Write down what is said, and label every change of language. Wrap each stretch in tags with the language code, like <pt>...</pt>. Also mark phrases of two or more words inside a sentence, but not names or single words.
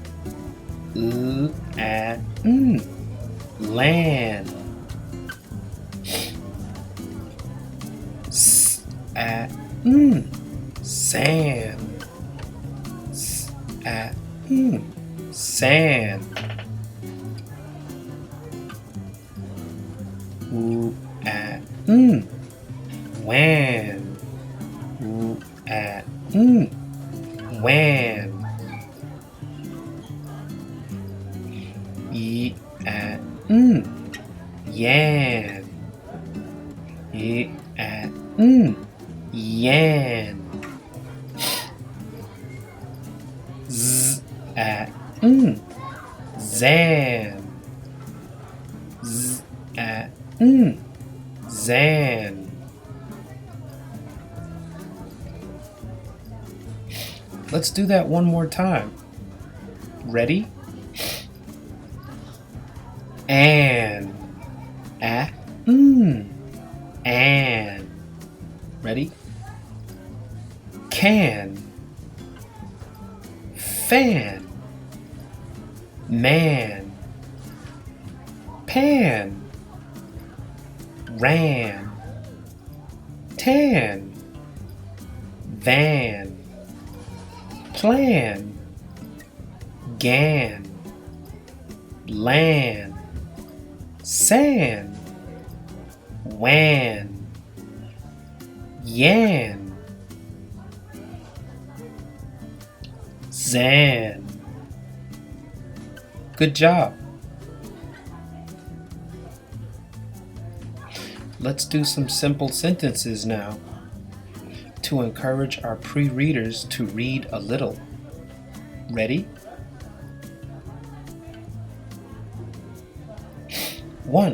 <en>Land. Sand. Sand. Wan. Wan. Yan. Yan. Zan. Zan. Let's do that one more time. Ready? And. And. Ready? Can. Fan. Man. Pan. Ran. tan, van, plan, gan, land, sand, wan, yan, zan. Good job. Let's do some simple sentences now to encourage our pre-readers to read a little. Ready? 1.</en>